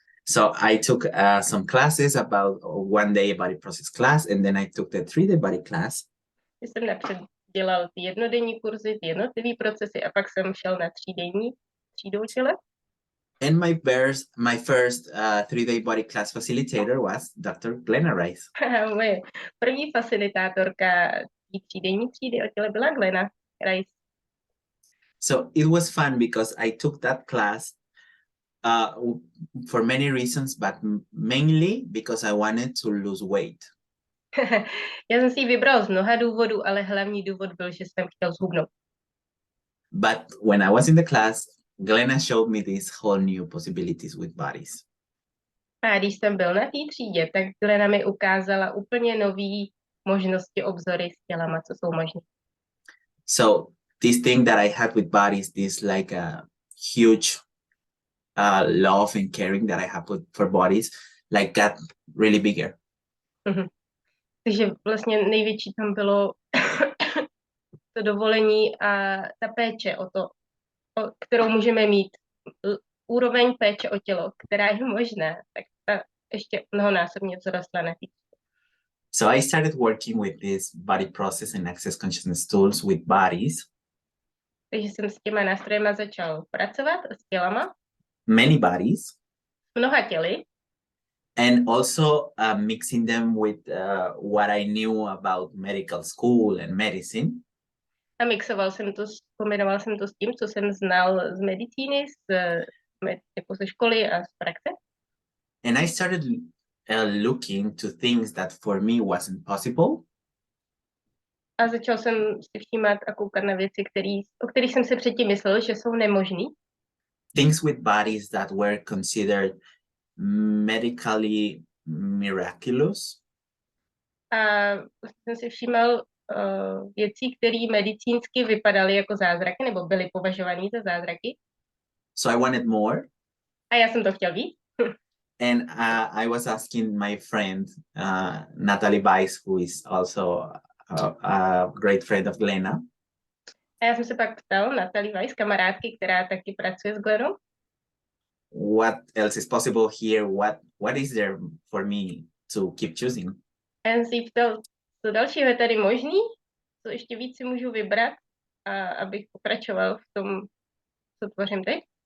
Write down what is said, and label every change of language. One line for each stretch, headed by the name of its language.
English: So I took some classes about 1 day body process class, and then I took the 3-day body class.
Czech: Jsem napřed dělal ty jednodenní kurzy, ty jednotlivý procesy a pak jsem šel na třídou těle.
English: And my first 3-day body class facilitator was Dr. Glenna Rice.
Czech: Moje první facilitátorka třídenní třídy o těle byla Glenna Rice.
English: So it was fun because I took that class for many reasons, but mainly because I wanted to lose weight.
Czech: Já jsem si ji vybral z mnoha důvodů, ale hlavní důvod byl, že jsem chtěl zhubnout.
English: But when I was in the class, Glenna showed me these whole new possibilities with bodies.
Czech: A když jsem byl na té třídě, tak Glenna mi ukázala úplně nový možnosti, obzory s tělama, co jsou možné.
English: So this thing that I had with bodies, this like a huge love and caring that I have for bodies, like got really bigger.
Czech: Takže vlastně největší tam bylo to dovolení a ta péče o to, kterou můžeme mít, úroveň péče o tělo, která je možná, tak ta ještě mnohonásobně vzrostla na té.
English: So I started working with this body process and access consciousness tools with bodies.
Czech: Takže jsem s těma nástrojema začal pracovat, s tělama.
English: Many bodies.
Czech: Mnoha těly.
English: And also mixing them with what I knew about medical school and medicine.
Czech: A kombinoval jsem to s tím, co jsem znal z medicíny, jako ze školy a z praxe.
English: And I started looking to things that for me wasn't possible.
Czech: A začal jsem si všímat a koukat na věci, o kterých jsem si předtím myslel, že jsou nemožný.
English: Things with bodies that were considered medically miraculous.
Czech: A jsem si všímal věcí, které medicínsky vypadaly jako zázraky, nebo byly považované za zázraky.
English: So I wanted more.
Czech: A já jsem to chtěl víc.
English: And I was asking my friend, Natalie Weiss, who is also a great friend of Glenna.
Czech: A já jsem se pak ptal Natalie Weiss, kamarádky, která taky pracuje s Glennou.
English: What else is possible here? What is there for me to keep choosing?
Czech: A já jsem si ptal, co dalšího je tady možný, co ještě víc si můžu vybrat, abych pokračoval v tom, co tvořím teď.